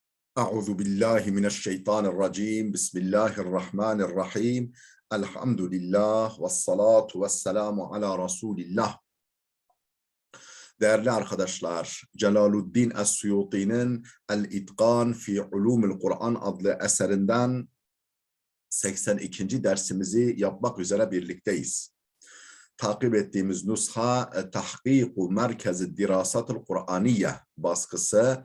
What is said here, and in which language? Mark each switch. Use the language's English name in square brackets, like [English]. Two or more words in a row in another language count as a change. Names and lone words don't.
[Arabic] أعوذ بالله من الشيطان الرجيم بسم الله الرحمن الرحيم الحمد لله والصلاة والسلام على Resulillah. [Turkish] Değerli arkadaşlar, Celaluddin Es-Suyuti'nin El-İtqan fi Ulumul Kur'an adlı eserinden 82. dersimizi yapmak üzere birlikteyiz. Takip ettiğimiz nusha Tahkiku Merkez-i Dirasatul Kur'aniye baskısı.